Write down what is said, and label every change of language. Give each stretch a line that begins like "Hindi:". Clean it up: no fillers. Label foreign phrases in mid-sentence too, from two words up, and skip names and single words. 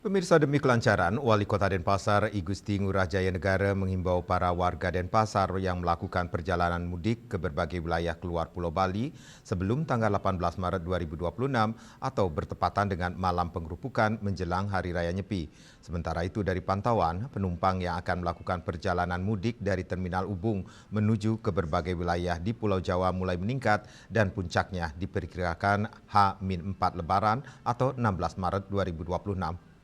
Indonesian: Pemirsa, demi kelancaran, Wali Kota Denpasar I Gusti Ngurah Jaya Negara menghimbau para warga Denpasar yang melakukan perjalanan mudik ke berbagai wilayah keluar Pulau Bali sebelum tanggal 18 Maret 2026 atau bertepatan dengan malam pengerupukan menjelang Hari Raya Nyepi. Sementara itu, dari pantauan, penumpang yang akan melakukan perjalanan mudik dari Terminal Ubung menuju ke berbagai wilayah di Pulau Jawa mulai meningkat dan puncaknya diperkirakan H-4 Lebaran atau 16 Maret 2026.